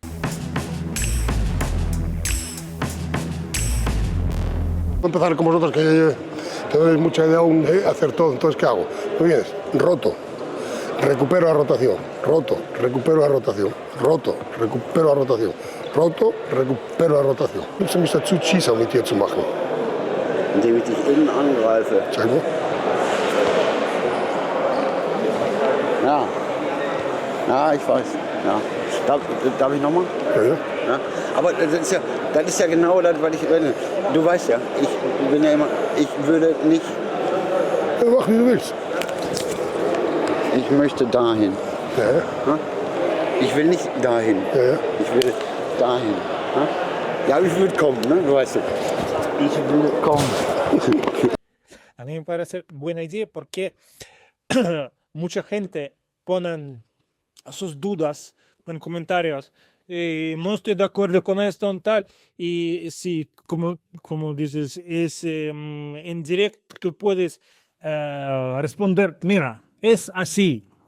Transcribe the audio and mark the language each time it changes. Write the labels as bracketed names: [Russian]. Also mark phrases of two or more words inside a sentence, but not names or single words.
[Spanish] Voy a empezar con vosotros, que tenéis mucha idea aún de hacer todo. Entonces, ¿qué hago? Muy bien, roto, recupero la rotación, roto, recupero la rotación, roto, recupero la rotación, roto, recupero la rotación. [German] Nimmst du mich dazu, Schießer mit dir zu machen? Indem ich dich innen angreife. Zeig mal. Ja. Ja, ich weiß. Ja. Darf ich nochmal? Ja, ja. Ja. Aber das ist ja genau das, was ich will. Du weißt ja, ich bin ja immer, ich würde nicht. Ja, mach wie du willst. Ich möchte dahin. Ja, ja. Ja? Ich will nicht dahin. Ja, ja. Ich will dahin. Ja, ich will kommen, ne? Du weißt ja. Ich will kommen. [Spanish] A mí me parece buena idea porque mucha gente pone sus dudas en comentarios. No estoy de acuerdo con esto y tal. Y sí, como dices, es en directo tú puedes responder, mira, es así.